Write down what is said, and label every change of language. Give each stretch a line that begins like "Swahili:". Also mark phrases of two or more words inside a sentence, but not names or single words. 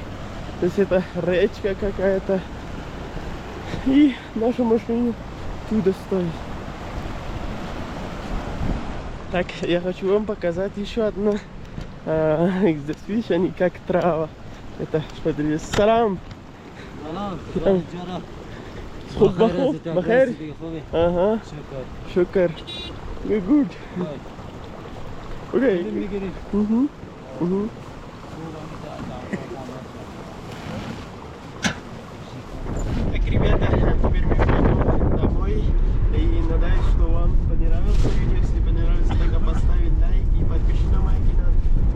Russian: То есть это речка какая-то. И наша машина туда стоит. Так, я хочу вам показать еще одно. Здесь, видишь, они как трава. Это, смотри, салам.
Arabic: بخير اها شكر
English: good okay
Russian: Так, ребята, теперь мы пойдем домой. И надеюсь, что вам понравилось видео. Если понравилось, тогда поставить лайк и подпишитесь на мой канал.